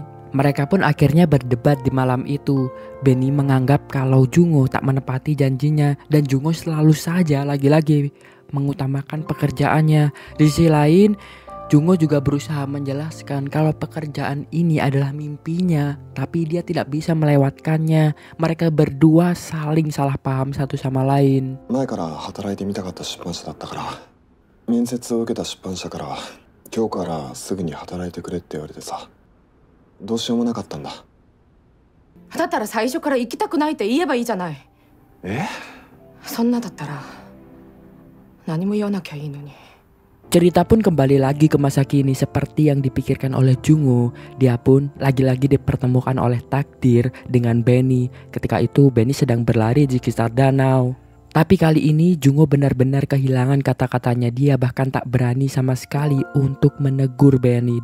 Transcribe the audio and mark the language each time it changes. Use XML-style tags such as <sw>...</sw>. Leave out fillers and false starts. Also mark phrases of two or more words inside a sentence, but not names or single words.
<id>Mereka pun akhirnya berdebat di malam itu. Benny menganggap kalau Jungo tak menepati janjinya dan Jungo selalu saja lagi-lagi mengutamakan pekerjaannya. Di sisi lain, Jungo juga berusaha menjelaskan kalau pekerjaan ini adalah mimpinya, tapi dia tidak bisa melewatkannya. Mereka berdua saling salah paham satu sama lain.</id> <ja>前から働いてみたかった出版社だったから、面接を受けた出版社から今日からすぐに働いてくれって言われてさ、どうしようもなかったんだ。だったら最初から行きたくないって言えばいいじゃない。そんなだったら何も言わなきゃいいのに。</ja> <id>Cerita pun kembali lagi ke masa kini seperti yang dipikirkan oleh Jungo. Dia pun lagi-lagi dipertemukan oleh takdir dengan Benny. Ketika itu Benny sedang berlari di sekitar danau. Tapi kali ini Jungo benar-benar kehilangan kata-katanya. Dia bahkan tak berani sama sekali untuk menegur Benny.</id>